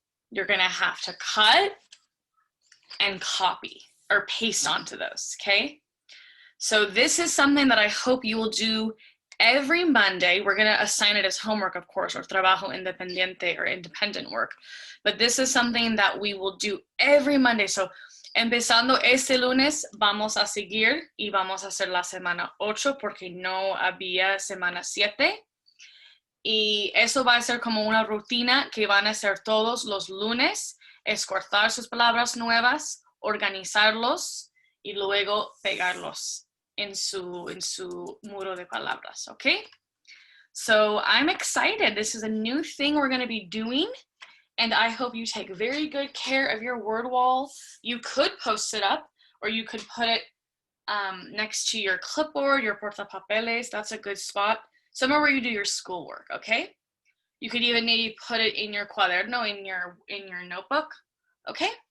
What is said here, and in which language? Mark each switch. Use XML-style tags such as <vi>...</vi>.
<en>You're going to have to cut and copy or paste onto those, okay? So this is something that I hope you will do every Monday. We're going to assign it as homework, of course, or</en> <es>trabajo independiente</es> <en>or independent work. But this is something that we will do every Monday.</en> <es>So empezando este lunes, vamos a seguir y vamos a hacer la semana 8 porque no había semana 7. Y eso va a ser como una rutina que van a hacer todos los lunes, escortar sus palabras nuevas, organizarlos y luego pegarlos en su muro de palabras, okay?</es> <en>So I'm excited. This is a new thing we're going to be doing. And I hope you take very good care of your word wall. You could post it up, or you could put it next to your clipboard, your portapapeles. That's a good spot. Somewhere where you do your schoolwork, okay? You could even maybe put it in your cuaderno, in your notebook, okay?</en>